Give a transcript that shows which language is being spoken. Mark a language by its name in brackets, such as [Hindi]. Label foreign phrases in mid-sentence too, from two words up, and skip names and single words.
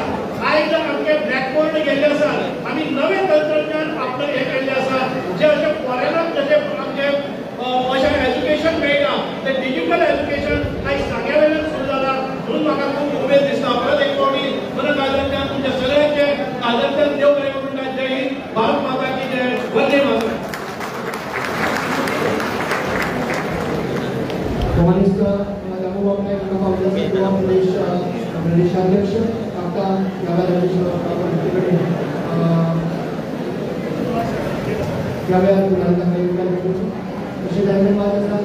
[Konkani] आयज आमचे ब्लॅकबोर्ड गेल्ले आसात. आमी नवें तंत्रज्ञान आपले हे केल्लें आसा जे अशे फॉरेनाक जशे आमचे अशें एज्युकेशन मेळटा ते [English] digital education [Konkani] आयज सांग्यावेल्यान सुरू जाला. म्हणून म्हाका खूब उमेद दिसता. परत एक फावटी मनकाजांतल्यान तुमच्या सगळ्यांचे काजांतल्यान देव बरें करूं म्हणटा. [Hindi] जय हिंद. भारत माता की जय. [Sanskrit] वंदे मातरम. [Marathi] कम्युनिस्ट प्रदेशाध्यक्ष आता असे धन्यवाद असतात.